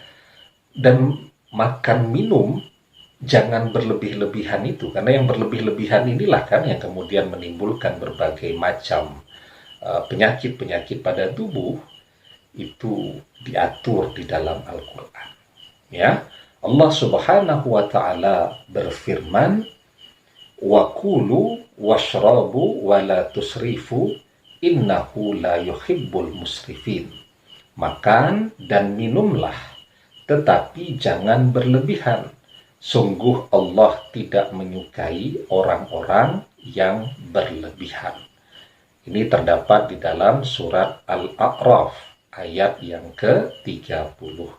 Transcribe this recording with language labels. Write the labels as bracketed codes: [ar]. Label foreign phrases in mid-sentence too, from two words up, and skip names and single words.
[id] Dan makan minum jangan berlebih-lebihan itu, karena yang berlebih-lebihan inilah kan yang kemudian menimbulkan berbagai macam penyakit-penyakit pada tubuh. Itu diatur di dalam Al-Quran, ya. Allah [ar] Subhanahu wa ta'ala [id] berfirman, [ar] وكلوا واشربوا ولا تسرفوا إنه لا يحب المسرفين. [id] Makan dan minumlah, tetapi jangan berlebihan. Sungguh Allah tidak menyukai orang-orang yang berlebihan. Ini terdapat di dalam surat Al-A'raf ayat yang ke-31.